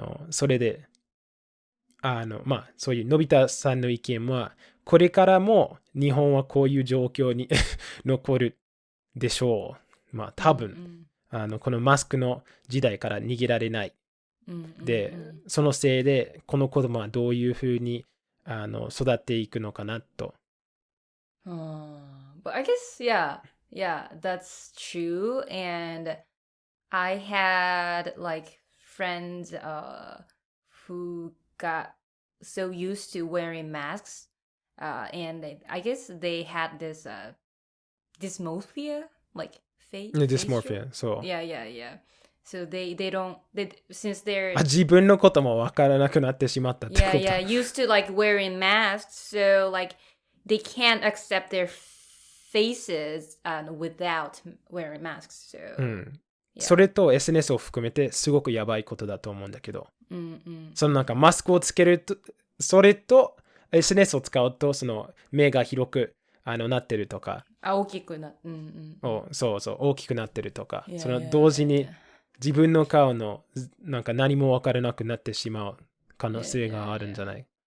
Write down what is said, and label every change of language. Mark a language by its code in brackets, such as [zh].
[ja] それでまあそういうのび太さんの意見はこれからも日本はこういう状況に残るでしょう。まあ多分、このマスクの時代から逃げられない。で、そのせいでこの子供はどういうふうに育っていくのかなと。 [en] But I guess, yeah, that's true. And I had like friends who got so used to wearing masks, and I guess they had this dysmorphia, like [ja] dysmorphia, そう。 [en] Yeah. So they don't since they're [ja] 自分のこともわからなくなってしまったってこと。 [en] Yeah, used to like wearing masks, so like they can't accept their faces without wearing masks. So [ja] それと SNS を含めてすごくやばいことだと思うんだけど、そのなんかマスクをつけると、それと SNS を使うとその目が広くなってるとか、大きくな、そう大きくなってるとか、その同時に自分の顔のなんか何も分からなくなってしまう可能性があるんじゃない？